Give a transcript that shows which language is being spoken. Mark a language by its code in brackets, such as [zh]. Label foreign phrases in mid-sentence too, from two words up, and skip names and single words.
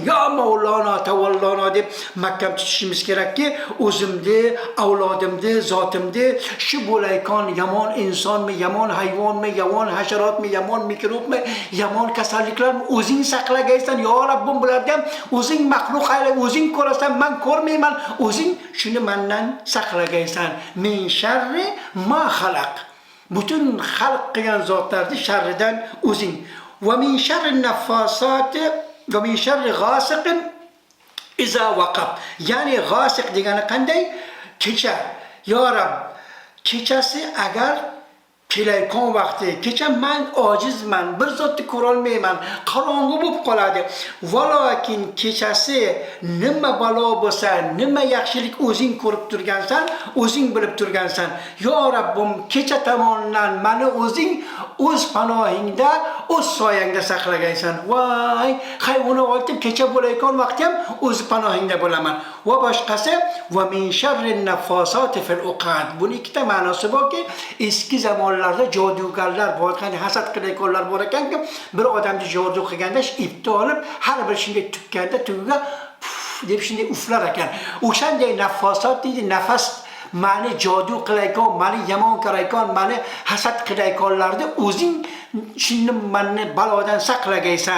[uz] Ya Mavlona tavallona deb mahkam tutishimiz kerakki, o'zimni, avlodimni, zotimni shu bo'laykan yomon insonmi, yomon hayvonmi, yomon hasharotmi, yomon mikrobmi, yomon kasalliklarmi o'zing saqlagaysan. Ya Rabbim bulardan o'zing maxluq ayla, o'zing ko'rasan, men ko'rmayman. O'zing shuni mendan saqlagaysan. [ar] من شر ما خلق. [uz] Butun xalq qilgan zotlarni sharridan o'zing. [ar] ومن شر النفاثات ومن شر غاسق إذا وقب. [uz] Ya'ni ghasiq degani qanday? Kecha. Ya Rabb, kechasi agar kelayotgan vaqti, kecha men ojizman, bir zotni ko'ra olmayman, qorong'u bo'lib qoladi. Valokin kechasi nima balo bo'lsa, nima yaxshilik o'zing ko'rib turgansan, o'zing bilib turgansan. Yo Rabbim, kecha tomonidan meni o'zing o'z panohingda, o'z soyangda saqlagaysan. Voy, hayvonni oltib kecha bo'layotgan vaqti ham o'z panohingda bo'laman. Va boshqasi [ar] ومن شر النفاثات في العقد. [uz] Buning ikkita ma'nosi borki, eski zamonlarda jodugarlar bor ekan, hasad qilayotganlar bor ekanki, bir odamni jodu qilganda ipni olib, har bir shunday tukkanda tugiga deb shunday uflar ekan. O'shanday naffasat deydi, nafas mani jodu qilayotgan, mani yomon qarayotgan, mani hasad qilayotganlarni o'zing shuni meni balodan saqlagaysan.